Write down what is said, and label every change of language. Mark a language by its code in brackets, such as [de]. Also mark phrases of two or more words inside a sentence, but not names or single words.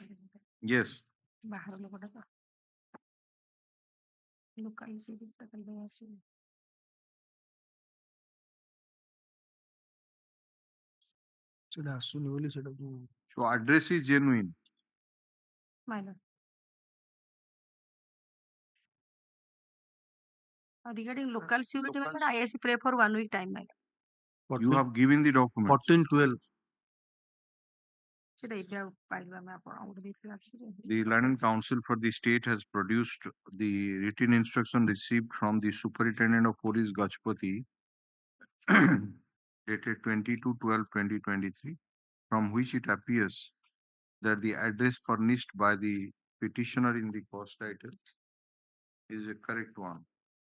[en] Yes. [or] ବାହାର ଲୋକଟା ତ ଲୋକାଲ ସିଭିଲଟା କାଲି ଆସିବ ସେଟା ଆସୁନି ବୋଲି ସେଟାକୁ [en] So address is genuine. minor. Regarding local security, Local- I ISC pray for 1 week time, minor. You have given the documents. 14/12. [or] ସେଟା ଏବେ ଆଉ ପାଇଲୁ ଆମେ ଆପଣ ଗୋଟେ ଦେଇଥିଲେ actually. [en] The Learned Counsel for the state has produced the written instruction received from the Superintendent of Police Gajpati dated 22/12/2023, from which it appears that the address furnished by the petitioner in the cause title is a correct one.